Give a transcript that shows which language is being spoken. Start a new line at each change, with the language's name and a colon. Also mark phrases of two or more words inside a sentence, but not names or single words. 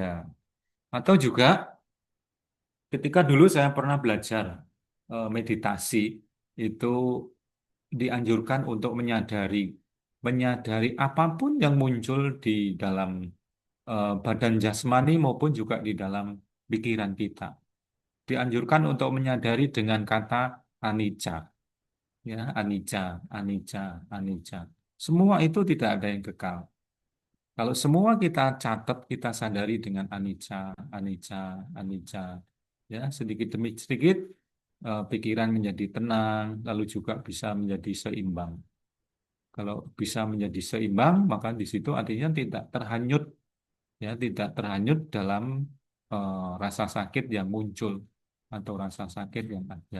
Indonesian: Atau juga ketika dulu saya pernah belajar meditasi, itu dianjurkan untuk menyadari apapun yang muncul di dalam badan jasmani maupun juga di dalam pikiran kita. Dianjurkan untuk menyadari dengan kata anicca, ya,
Pali: anicca, anicca, anicca.
Indonesian: Semua itu tidak ada yang kekal. Kalau semua kita catat, kita sadari dengan
Pali: anicca, anicca, anicca,
Indonesian: ya, sedikit demi sedikit pikiran menjadi tenang, lalu juga bisa menjadi seimbang. Kalau bisa menjadi seimbang, maka di situ artinya tidak terhanyut, ya, tidak terhanyut dalam rasa sakit yang muncul atau rasa sakit yang ada.